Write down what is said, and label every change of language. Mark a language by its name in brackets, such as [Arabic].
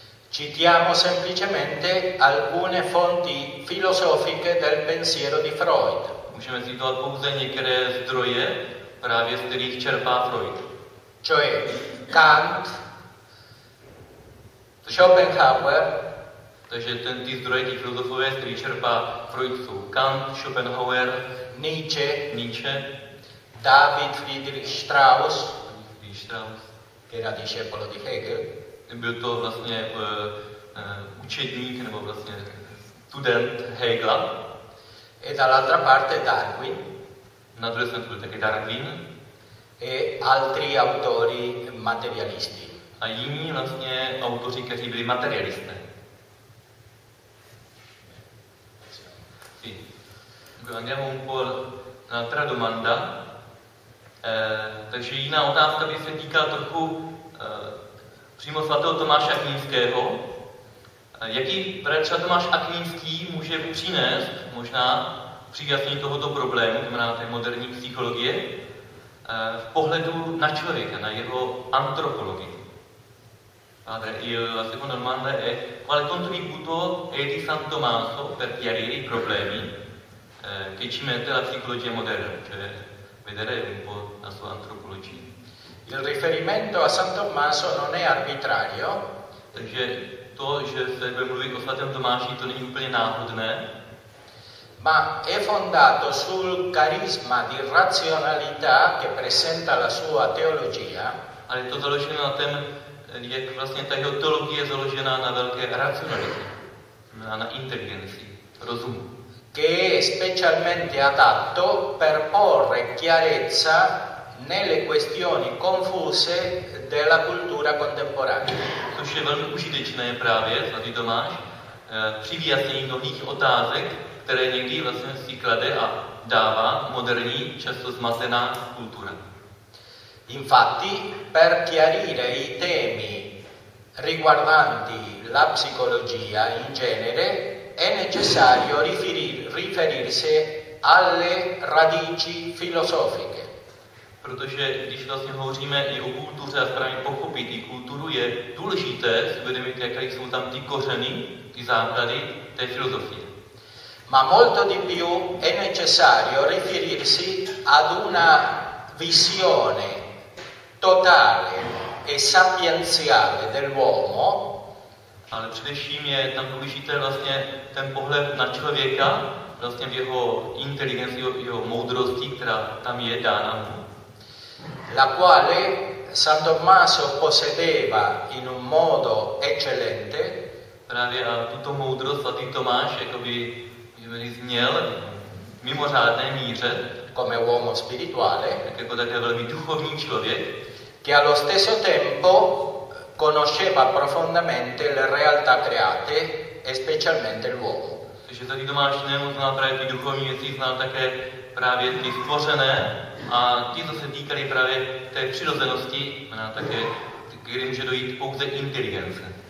[Italian] Citiamo semplicemente alcune fonti filosofiche del pensiero di Freud. [Czech] Můžeme citovat pouze některé zdroje, právě z kterých čerpá Freud. [Italian] Cioè Kant, Schopenhauer, [Czech] takže ten ty zdroje, ty filozofové, z kterých čerpá Freud, jsou Kant, Schopenhauer, [Italian] Nietzsche, David Friedrich Strauss, che era discepolo di Hegel. [Czech] Byl to vlastně učedník nebo vlastně student Hegla. [Italian] E dall'altra parte Darwin. [Czech] Na druhé straně byl taky Darwin. [Italian] E altri autori materialisti. [Czech] A jiní vlastně autoři, kteří byli materialisté. [Italian] Andiamo un po' un'altra domanda. [Czech] Takže jiná otázka by se týkala trochu přímo svatého Tomáše Akvinského. Jaký bratře Tomáš Akvinský může přinést možná přijasnění tohoto problému, znamená té moderní psychologie, v pohledu na člověka, na jeho antropologii? [Italian] Padre, il secondo domanda è qual è il contributo di San Tommaso per chiarire i problemi che ci mette la psicologia moderna, cioè vedere un po' la sua antropologia. Il riferimento a San Tommaso non è arbitrario. Perché [Czech] to, che se ve mluvi o svatém Tomáši, to není úplně náhodné. [Italian] Ma è fondato sul carisma di razionalità che presenta la sua teologia. [Czech] Ale to založeno na tom, jak vlastně ta jeho teologie je založena na velké racionalitě, na inteligenci, rozumu. [Italian] Che è specialmente adatto per porre chiarezza nelle questioni confuse della cultura contemporanea. [Czech] Což je velmi užitečné právě, svatý Tomáš, při vyjasnění mnohých otázek, které někdy vlastně si klade a dává moderní, často zmatená kultura. [Italian] Infatti, per chiarire i temi riguardanti la psicologia in genere, è necessario riferirsi alle radici filosofiche. [Czech] Protože když vlastně hovoříme i o kultuře a správně pochopit i kulturu, je důležité uvědomit, jaké jsou tam ty kořeny, ty základy té filozofie. [Italian] Ma molto di più è necessario riferirsi ad una visione totale e sapienziale dell'uomo. [Czech] Ale především je tam důležité vlastně ten pohled na člověka, vlastně v jeho inteligenci, jeho moudrosti, která tam je dána. [Italian] La quale San Tommaso possedeva in un modo eccellente. [Czech] Právě a tuto moudrost svatý Tomáš jakoby měl v mimořádné míře. [Italian] Come uomo spirituale. [Czech] Tak jako také velmi duchovní člověk. [Italian] Che allo stesso tempo conosceva profondamente le realtà create e specialmente l'uomo. [Czech] Takže tady Tomáš nemoc znal právě ty duchovní věci, znal také právě ty stvořené a ty, co se týkaly právě té přirozenosti, znamená také, kdy může dojít pouze inteligence.